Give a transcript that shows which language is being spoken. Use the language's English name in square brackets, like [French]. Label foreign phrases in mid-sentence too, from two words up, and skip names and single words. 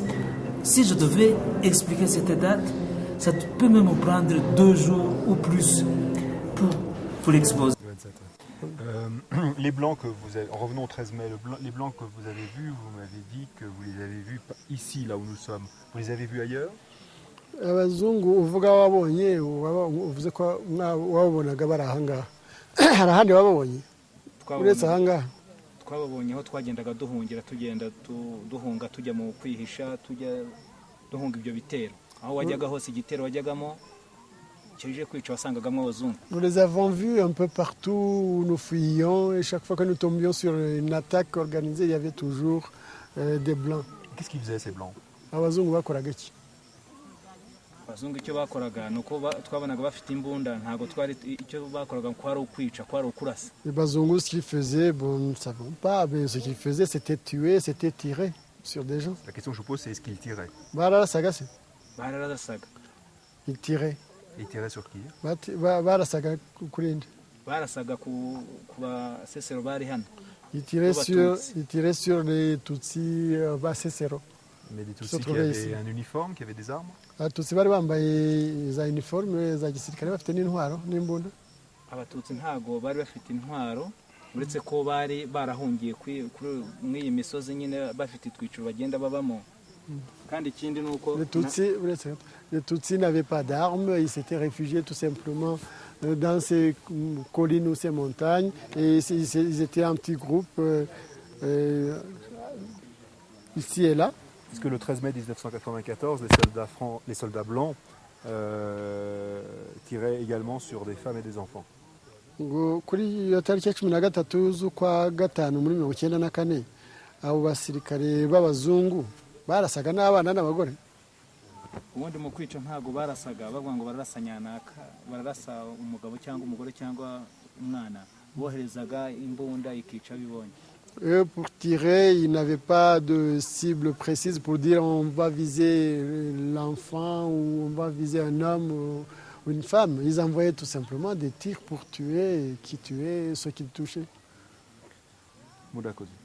[French] Si je devais expliquer cette date, ça peut même me prendre 2 jours ou plus pour l'exposer. Les blancs que vous avez, revenons au 13 mai, les blancs que vous avez vus, vous m'avez dit que vous les avez vus ici, là où nous sommes. Vous les avez vus ailleurs? [Kinyarwanda] abazungu uvuga wabonye uvuze ko wabonaga bari ahangaha hari ahandi wababonye uretse ahangaha? twababonye aho twagendaga duhungira tugenda duhunga tujya mu kwihisha tujya duhunga ibyo bitero aho wajyaga hose igitero wajyagamo cyaje kwica wasangagamo abazungu. [French] Nous les avons vus un peu partout où nous fuyions et chaque fois que nous tombions sur une attaque organisée il y avait toujours des blancs. Qu'est-ce qu'ils faisaient ces blancs? [Kinyarwanda] Abazungu bakoraga iki? abazungu icyo bakoraga nuko twabonaga bafite imbunda ntago twari icyo bakoraga kwari ukwica kwari ukurasa. [French] Les bazungu ce qu'ils faisaient, bon, nous ne savons pas, mais ce qu'ils faisaient c'était tuer, c'était tirer sur des gens. La question que je pose c'est est-ce qu'ils tiraient? [Kinyarwanda] Bararasaga se? Bararasaga. [French] Ils tiraient. Ils tiraient sur qui? [Kinyarwanda] Barasaga kuri nde? Barasaga ku basesero bari hano. [French] Ils tiraient sur les Tutsis basesero. Mais des Tutsis qui avaient un uniforme, qui avaient des armes? [Kinyarwanda] Abatutsi bari bambaye za uniforme za gisirikare bafite n'intwaro n'imbunda. Abatutsi ntago bari bafite intwaro uretse ko bari barahungiye mw'iyi misozi nyine bafite itwiciro bagenda babamo. Kandi ikindi nuko [French] les Tutsis n'avaient pas d'armes, ils s'étaient réfugiés tout simplement dans ces collines ou ces montagnes et ils étaient en petits groupes ici et là. Parce que le 13 mai 1994, les soldats blancs tiraient également sur des femmes et des enfants. [Kinyarwanda] Kuri iyo tariki ya 13 z'ukwa gatanu muri 1994 abo basirikare b'abazungu barasaga n'abana n'abagore. Ubundi mu kwica ntago barasaga bavuga ngo bararasa nyanaka bararasa umugabo cyangwa umugore cyangwa umwana boherezaga imbunda ikica bibonye. [French] Pour tirer, ils n'avaient pas de cible précise pour dire on va viser l'enfant ou on va viser un homme ou une femme. Ils envoyaient tout simplement des tirs pour tuer qui tuaient ceux qu'ils touchaient. [Kinyarwanda] Murakoze.